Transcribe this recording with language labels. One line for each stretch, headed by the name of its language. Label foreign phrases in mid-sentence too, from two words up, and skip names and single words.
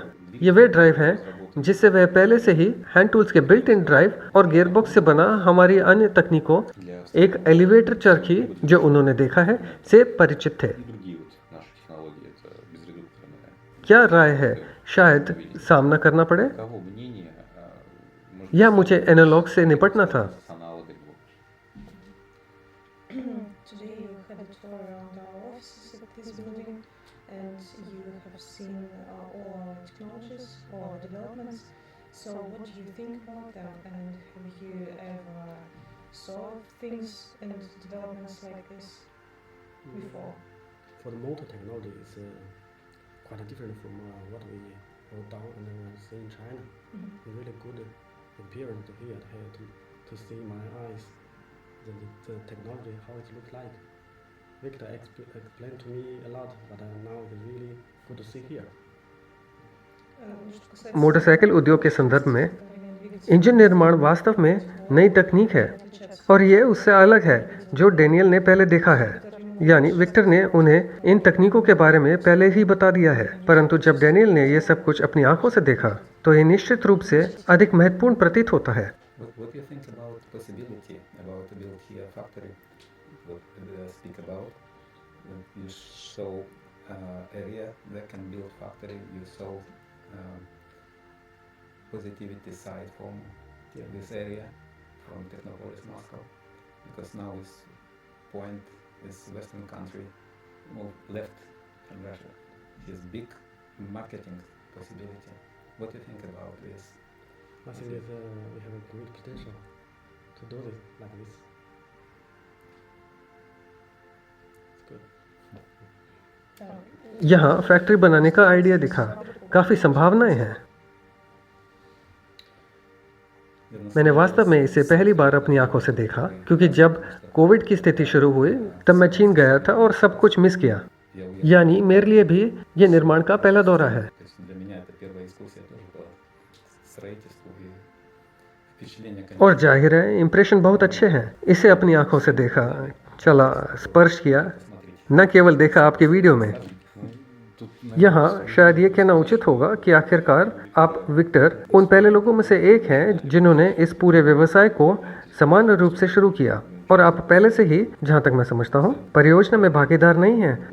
Hindi: ये वे ड्राइव हैं जिससे वह पहले से ही हैंड टूल्स के बिल्ट इन ड्राइव और गियरबॉक्स से बना हमारी अन्य तकनीकों, एक एलिवेटर चरखी जो उन्होंने देखा है, से परिचित थे। क्या राय है, शायद सामना करना पड़े या मुझे एनालॉग से निपटना था?
English: Today you had a tour around our offices at this building and you have seen all our technologies, all our developments. So what do you think about them, and have you ever saw things and developments like this before? For the motor technology, it's quite different from what we wrote down and see in China. It's really good experience here to see my eyes the technology, how it looks like. Victor explained to me a lot, but now it's really good to see here.
Hindi: मोटरसाइकिल उद्योग के संदर्भ में इंजन निर्माण वास्तव में नई तकनीक है और ये उससे अलग है जो डेनियल ने पहले देखा है। यानी विक्टर ने उन्हें इन तकनीकों के बारे में पहले ही बता दिया है, परंतु जब डैनियल ने ये सब कुछ अपनी आंखों से देखा तो ये निश्चित रूप से अधिक महत्वपूर्ण प्रतीत होता है।
English: What do you think about possibility about build here factory? What do you speak about? You show area that can build factory. You show positivity side from this area, from Technopolis Moscow, because now is point is Western country move left from Russia. Is big marketing possibility. What do you think about this? I think we have a great potential to do this like this. It's good.
Hindi: यहाँ फैक्ट्री बनाने का आइडिया दिखा, काफ़ी संभावनाएं हैं। मैंने वास्तव में इसे पहली बार अपनी आंखों से देखा, क्योंकि जब कोविड की स्थिति शुरू हुई तब मैं चीन गया था और सब कुछ मिस किया। यानी मेरे लिए भी ये निर्माण का पहला दौरा है।
Russian: То есть для меня это первая экскурсия тоже была строительству и впечатление, конечно.
Hindi: और जाहिर है इम्प्रेशन बहुत अच्छे हैं। इसे अपनी आंखों से देखा, चला, स्पर्श किया, न केवल देखा आपके वीडियो में। यहाँ शायद ये कहना उचित होगा कि आखिरकार आप विक्टर उन पहले लोगों में से एक हैं जिन्होंने इस पूरे व्यवसाय को समान रूप से शुरू किया, और आप पहले से ही, जहाँ तक मैं समझता हूँ, परियोजना में भागीदार नहीं हैं।